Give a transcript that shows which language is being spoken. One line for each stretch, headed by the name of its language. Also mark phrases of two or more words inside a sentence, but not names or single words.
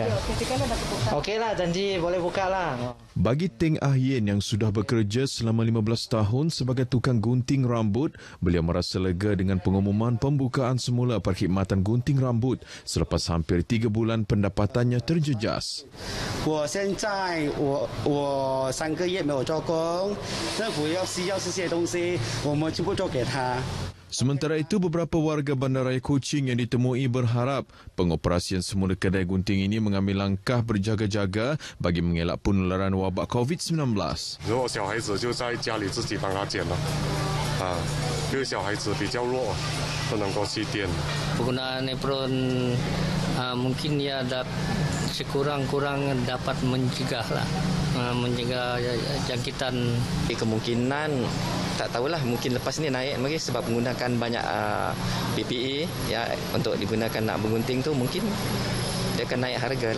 Malay: Okeylah, janji boleh buka lah. Bagi Teng Ah Yen yang sudah bekerja selama 15 tahun sebagai tukang gunting rambut, beliau merasa lega dengan pengumuman pembukaan semula perkhidmatan gunting rambut selepas hampir 3 bulan pendapatannya terjejas.
Chinese: 我现在我3个月没有做工，政府需要这些东西，我们全部做给他。
Malay: Sementara itu, beberapa warga Bandaraya Kuching yang ditemui berharap pengoperasian semula kedai gunting ini mengambil langkah berjaga-jaga bagi mengelak penularan wabak COVID-19.
Chinese: 如果小孩子就在家里自己帮他剪了，因为小孩子比较弱，不能够去店。
Malay: Penggunaan apron mungkin ya sekurang-kurang dapat mencegah jangkitan. Kemungkinan tak tahulah, mungkin lepas ni naik lagi sebab menggunakan banyak PPE ya untuk digunakan nak bergunting tu, mungkin dia akan naik harga lah.